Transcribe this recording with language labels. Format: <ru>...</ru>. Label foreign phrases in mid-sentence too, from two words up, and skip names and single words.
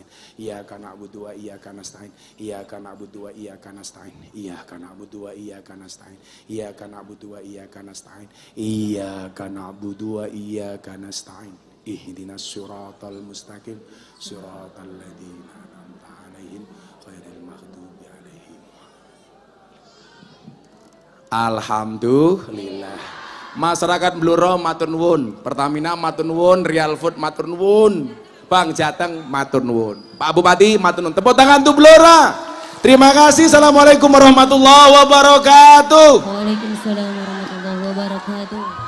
<ar>إياك نعبد وإياك نستعين. إياك نعبد وإياك نستعين. إياك نعبد وإياك نستعين. إياك نعبد وإياك نستعين. إياك نعبد وإياك نستعين. اهدنا الصراط المستقيم. صراط الذين أنعمت عليهم غير المغضوب عليهم. Alhamdulillah.</ar> <jv>Masyarakat Blora matur nuwun, Pertamina matur nuwun, Real Food matur nuwun, Bang Jateng matur nuwun, Pak Bupati matur nuwun.</jv> <id>Tepuk tangan untuk Blora. Terima kasih.</id> <ar>السلام عليكم ورحمة الله وبركاته. وعليكم السلام ورحمة الله وبركاته.</ar>